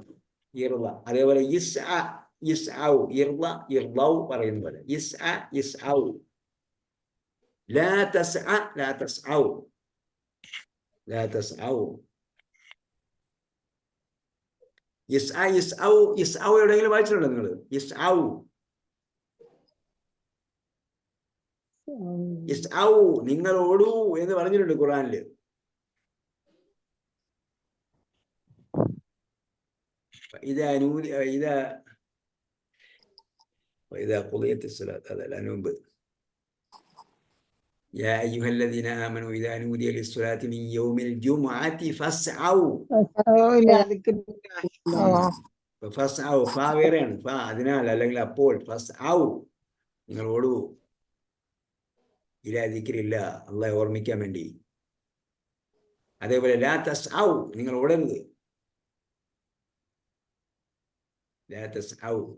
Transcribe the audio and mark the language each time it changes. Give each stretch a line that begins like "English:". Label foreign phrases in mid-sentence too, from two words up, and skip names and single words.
Malayalam: ഇർള. അതേപോലെ പറയുന്ന പോലെ
Arabic: لا تسعَ، لا تسعوا. لا تسعوا. اسعوا اسعوا
Malayalam: എവിടെയെങ്കിലും വായിച്ചിട്ടുണ്ടോ നിങ്ങൾ?
Arabic: اسعوا اسعوا
Malayalam: നിങ്ങൾ ഓടൂ എന്ന് പറഞ്ഞിട്ടുണ്ട് ഖുർആനില്.
Arabic: إذا قضيت الصلاة هذا الأنوب يا أيها الذين آمنوا إذا نودي للصلاة من يوم الجمعة فاسعوا.
Malayalam: فاسعوا ഫാ വേറെയാണ്. ഫാ അതിനാൽ അല്ലെങ്കിൽ അപ്പോൾ ഫസ്ഔ നിങ്ങൾ ഓടൂ
Arabic: إلى ذكر الله
Malayalam: അള്ളാഹെ ഓർമ്മിക്കാൻ വേണ്ടി. അതേപോലെ
Arabic: لا تسعوا
Malayalam: നിങ്ങൾ ഓടരുത്.
Arabic: لا تسعوا.